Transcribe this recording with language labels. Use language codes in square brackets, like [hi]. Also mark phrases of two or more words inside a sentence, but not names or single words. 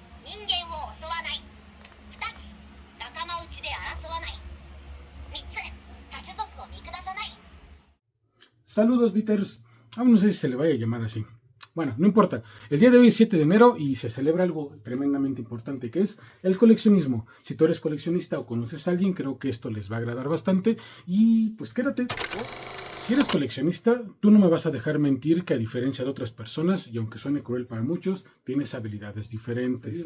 [ja] 人間を襲わない。2つ、仲間内で争わない。3つ、他種族を見下さない。 [es] Saludos, Bitters. Aún no sé si se le vaya a llamar así. Bueno, no importa. El día de hoy es 7 de enero y se celebra algo tremendamente importante que es el coleccionismo. Si tú eres coleccionista o conoces a alguien, creo que esto les va a agradar bastante y pues quédate. Si eres coleccionista, tú no me vas a dejar mentir que a diferencia de otras personas, y aunque suene cruel para muchos, tienes habilidades diferentes.